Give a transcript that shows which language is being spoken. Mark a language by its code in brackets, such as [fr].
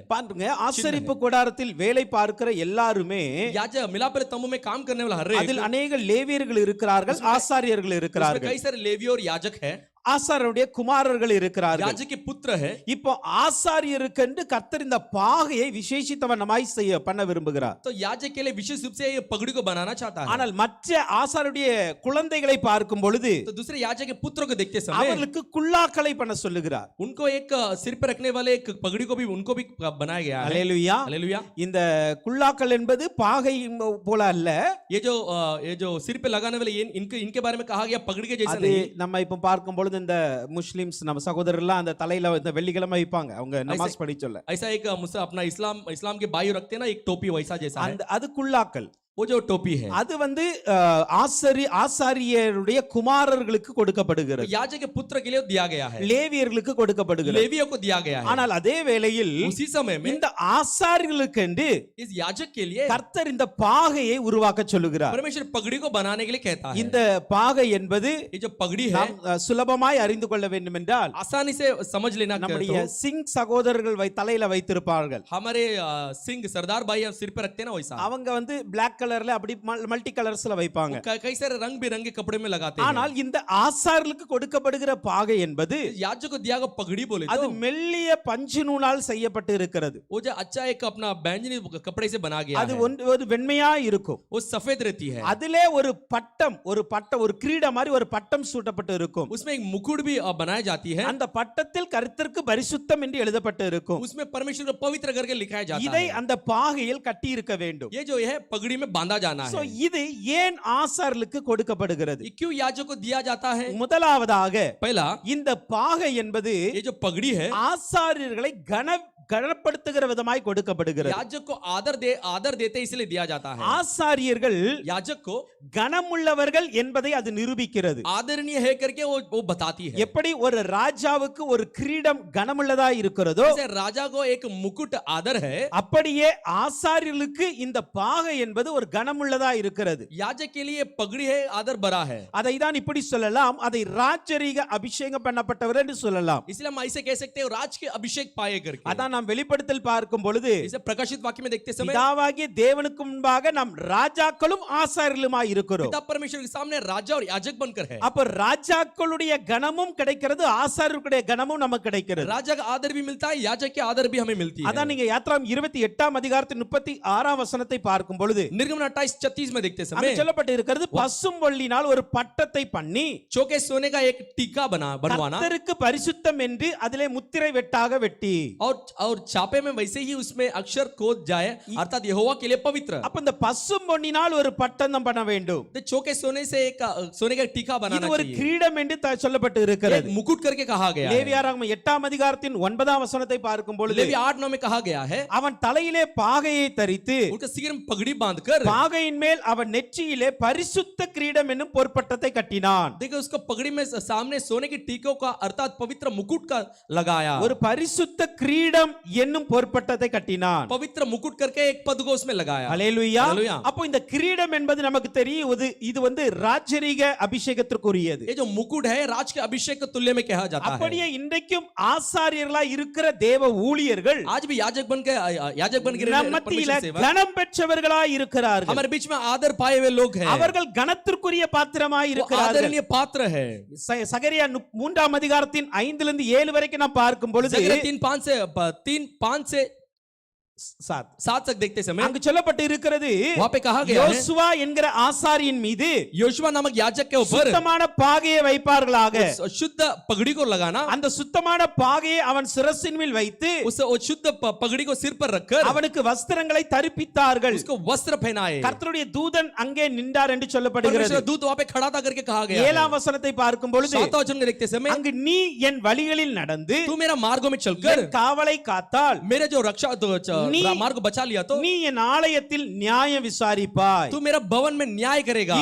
[ta] பாருங்க, ஆசரிப்பு கூடாரத்தில் வேலை பார்க்கிற எல்லாருமே [hi] याजक मिलापरे तंबू में काम करने वाला हर एक [ta] அதில் அநேக லேவியர்கள் இருக்கிறார்கள், ஆசாரியர்கள் [hi] उसमें [ta] இருக்கிறார்கள், [hi] कई सारे लेवी और याजक है, [ta] ஆசாரியருடைய குமாரர்கள் இருக்கிறார்கள். [hi] याजक के पुत्र है। [ta] இப்போ ஆசாரியருக்கு கர்த்தர் இந்த பாகையை விசேஷித்தவனமாய் பண்ண விரும்புகிறார். [hi] तो याजक के लिए विशेष रूप से ये पगड़ी को बनाना चाहता है। [ta] ஆனால் மற்ற ஆசாரியருடைய குழந்தைகளை பார்க்கும் பொழுது [hi] तो दूसरे याजक के पुत्रों को देखते समय [ta] அவர்களுக்கு குல்லாக்களை பண்ண சொல்லுகிறார். [hi] उनको एक सिर पे रखने वाले एक पगड़ी को भी उनको भी बनाया गया है। [ta] அல்லேலூயா. [hi] हालेलुया। [ta] இந்த குல்லாக்கள் என்பது பாகை போல அல்ல. [hi] ये जो सिर पे लगाने वाले इनके बारे में कहा गया पगड़ी के जैसा [ta] அது [hi] नहीं। [ta] நம்ம இப்ப பார்க்கும் பொழுது இந்த முஸ்லிம்ஸ் நம்ம சகோதரர்லாம் அந்த தலையில இந்த வெள்ளிக்கிழமை வைப்பாங்க, அவங்க நமாஸ் படி சொல்ல. [hi] ऐसा एक अपना इस्लाम के भाई रखते हैं ना एक टोपी वैसा जैसा है। [ta] அது कुल्लाक्கள், [hi] वो जो टोपी है [ta] அது ஆசாரியருடைய குமாரர்களுக்கு கொடுக்கப்படுகிறது, [hi] याजक के पुत्र के लिए दिया गया है, [ta] லேவியர்களுக்கு கொடுக்கப்படுகிறது. [hi] लेवियों को दिया गया है। [ta] ஆனால் அதே வேளையில் [hi] उसी समय में [ta] இந்த ஆசாரியர்களுக்கு [hi] इस याजक के लिए [ta] கர்த்தர் இந்த பாகையை உருவாக்க சொல்லுகிறார். [hi] परमेश्वर पगड़ी को बनाने के लिए कहता है। [ta] இந்த பாகை என்பது [hi] ये जो पगड़ी है [ta] நாம் சுலபமாய் அறிந்து கொள்ள வேண்டும் என்றால் [hi] आसानी से समझ लेना [ta] நம்முடைய சிங் சகோதரர்கள் தலையில வைத்திருப்பார்கள். [hi] हमारे सिंह सरदार भाई हम सिर पे रखते हैं ना वैसा। [ta] அவங்க வந்து பிளாக் கலர்ல அப்படி மல்டி கலர்ஸ்ல வைப்பாங்க. [hi] कई सारे रंग बिरंगे कपड़े में लगाते हैं। [ta] ஆனால் இந்த ஆசாரியர்களுக்கு கொடுக்கப்படுகிற பாகை என்பது [hi] याजक को दिया गया पगड़ी बोले [ta] அது [hi] तो [ta] மெல்லிய பஞ்சு நூலால் செய்யப்பட்டு இருக்கிறது. [hi] वो जो अच्छा एक अपना बैंगनी कपड़े से बना गया [ta] அது [hi] है। [ta] ஒரு வெண்மையா இருக்கும். [hi] वो सफेद रहती है। [ta] அதிலே ஒரு பட்டம் ஒரு கிரீடம் மாதிரி ஒரு பட்டம் சூட்டப்பட்டு இருக்கும். [hi] उसमें एक मुकुट भी बनाई जाती है। [ta] அந்த பட்டத்தில் கர்த்தருக்கு பரிசுத்தம் என்று எழுதப்பட்டு இருக்கும். [hi] उसमें परमेश्वर को पवित्र करके लिखाया जाता [ta] இதை [hi] है। [ta] அந்த பாகையில் கட்டி இருக்க வேண்டும். [hi] ये जो है पगड़ी में बांधा जाना [en] சோ [hi] है। [ta] இது ஏன் ஆசாரியர்களுக்கு கொடுக்கப்படுகிறது? [hi] ये क्यों याजक को दिया जाता है? [ta] முதலாவதாக [hi] पहला [ta] இந்த பாகை என்பது [hi] ये जो पगड़ी है [ta] ஆசாரியர்களை கனப்படுத்துகிற விதமாய் கொடுக்கப்படுகிறது. [hi] याजक को आदर देते इसलिए दिया जाता है। [ta] ஆசாரியர்கள் [hi] याजक को [ta] கனமுள்ளவர்கள் என்பதை அது நிரூபிக்கிறது. [hi] आदरणीय है करके वो बताती है। [ta] எப்படி ஒரு ராஜாவுக்கு ஒரு கிரீடம் கனமுள்ளதா இருக்கிறதோ [hi] जैसे राजा को एक मुकुट आदर है, [ta] அப்படியே ஆசாரியர்களுக்கு இந்த பாகை என்பது ஒரு கனமுள்ளதா இருக்கிறது. [hi] याजक के लिए पगड़ी है आदर बड़ा है। [ta] அதை தான் இப்படி சொல்லலாம், அதை ராஜரீக அபிஷேகம் பண்ணப்பட்டவர் என்று சொல்லலாம். [hi] इसलिए हम ऐसे कह सकते हैं राज के अभिषेक पाए करके। [ta] அதான் நாம் வெளிப்படுத்தல் பார்க்கும் பொழுது [hi] इसे प्रकाशित वाक्य में देखते समय [ta] பிதாவாகிய தேவனுக்கு முன்பாக நாம் ராஜாக்களும் ஆசாரியர்களுமாய் இருக்கிறோம். [hi] पिता परमेश्वर के सामने राजा और याजक बनकर है. [ta] அப்ப ராஜாக்களுடைய கனமும் கிடைக்கிறது, ஆசாரியர்களுடைய கனமும் நமக்கு கிடைக்கிறது. [hi] राजा का आदर भी मिलता है, याजक की आदर भी हमें मिलती है. [ta] அதான் நீங்க யாத்ராம் 28ஆம் அதிகாரத்தின் 36ஆம் வசனத்தை பார்க்கும் பொழுது [hi] निर्गमन 28:36 में देखते [ta] அங்க [hi] समय [ta] சொல்லப்பட்டு இருக்கிறது, பசும்பொல்லினால் ஒரு பட்டத்தை பண்ணி [hi] चौके सोने का एक टीका बनवाना [ta] கர்த்தருக்கு பரிசுத்தம் என்று அதிலே முத்திரை வெட்டாக வெட்டி. [hi] और छापे में वैसे ही उसमें अक्षर खोद जाए अर्थात यहोवा के लिए पवित्र. [ta] அப்ப இந்த பசும்பொன்னினால் ஒரு பட்டம் பண்ண வேண்டும். [hi] तो चौके सोने से एक सोने का एक टीका [ta] இது [hi] बनाना [ta] ஒரு [hi] चाहिए. [ta] கிரீடம் என்று சொல்லப்பட்டு [hi] एक [ta] இருக்கிறது. [hi] मुकुट करके कहा गया है. [ta] லேவியராகமம் 8ஆம் அதிகாரத்தின் 9ஆம் வசனத்தை பார்க்கும் பொழுது [hi] लेवी 8:9 में कहा गया है, [ta] அவன் தலையிலே பாகையை தரித்து [hi] उनका सिर में पगड़ी बांधकर [ta] பாகையின் மேல் அவன் நெற்றியிலே பரிசுத்த கிரீடம் என்னும் பொற்பட்டத்தை கட்டினான். [hi] देखो उसको पगड़ी में सामने सोने की टीकों का अर्थात पवित्र मुकुट का लगाया. [ta] ஒரு பரிசுத்த கிரீடம் என்னும் பொற்பட்டத்தை கட்டினான். [hi] पवित्र मुकुट करके एक पद को उसमें लगाया. [ta] ஹல்லேலூயா. ஹல்லேலூயா. அப்போ இந்த கிரீடம் என்பது நமக்கு தெரியும், இது வந்து ராஜரீக அபிஷேகத்திற்குரியது. [hi] ये जो मुकुट है राज के अभिषेक के तुल्य में कहा जाता है. [ta] அப்படியே இன்றைக்கும் ஆசாரியர்களாய் இருக்கிற தேவ ஊழியர்கள் [hi] आज भी याजक बन के [ta] நம் மத்தியில கனம் பெற்றவர்களாய் இருக்கிறார்கள். [hi] हमारे बीच में आदर पाए हुए लोग हैं. [ta] அவர்கள் கனத்திற்குரிய பாத்திரமாய் [hi] वो [ta] இருக்கிறார்கள். [hi] आदरणीय पात्र है. [ta] சகரியா 3ஆம் அதிகாரத்தின் 5 7 வரைக்கும் நாம் பார்க்கும் பொழுது [hi] 3:5 से 7 तक देखते समय [ta] அங்கு சொல்லப்பட்டு இருக்கிறது, [hi] वहां पे कहा गया है, [ta] யோசுவா என்கிற ஆசாரியன் மீது [hi] योशुआ नामक याजक के ऊपर [ta] சுத்தமான பாகையை வைப்பார்களாக. [hi] शुद्ध पगड़ी को लगाना, [ta] அந்த சுத்தமான பாகையை அவன் சிரசின் மேல் வைத்து [hi] उस शुद्ध पगड़ी को सिर पर रखकर [ta] அவனுக்கு வஸ்திரங்களை தரிப்பித்தார்கள். [hi] उसको वस्त्र पहनाए. [ta] கர்த்தருடைய தூதன் அங்கே நின்றார் என்று சொல்லப்படுகிறது. [hi] परमेश्वर दूत वहां पे खड़ा था करके कहा गया है. [ta] 7ஆம் வசனத்தை பார்க்கும் பொழுது [hi] 7 वचन में देखते समय [ta] அங்கு நீ என் வழிகளில் நடந்து [hi] तू मेरा मार्गों में चलकर [ta] என் காவலை காத்தால் [hi] मेरे जो रक्षा मार्ग को बचा लिया तो [ta] நீ என் ஆலயத்தில் நியாயம் விசாரிப்பாய். [hi] तू मेरा भवन में न्याय करेगा.